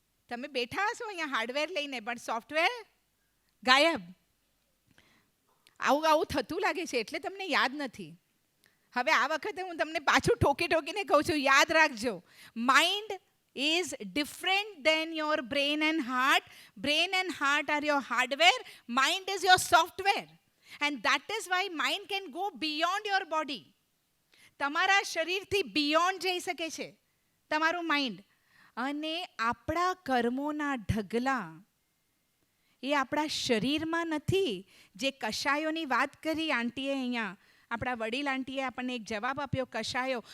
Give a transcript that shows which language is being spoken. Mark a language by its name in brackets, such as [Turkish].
[Gujarati] તમે બેઠા હશો અહીંયા હાર્ડવેર લઈને, પણ સોફ્ટવેર ગાયબ. આવું થતું લાગે છે એટલે તમને યાદ નથી. હવે આ વખતે હું તમને પાછું ઠોકીને કહું છું, યાદ રાખજો, mind [English] is different than your brain and heart. Brain and heart are your hardware, mind is your software, and that is why mind can go beyond your body. [Gujarati] તમારા શરીરથી બિયોન્ડ જઈ શકે છે તમારું માઇન્ડ. અને આપણા કર્મોના ઢગલા એ આપણા શરીરમાં નથી. જે કશાયોની વાત કરી આંટીએ અહીંયા, આપણા વડીલ આંટીએ આપણને એક જવાબ આપ્યો, કશાયો.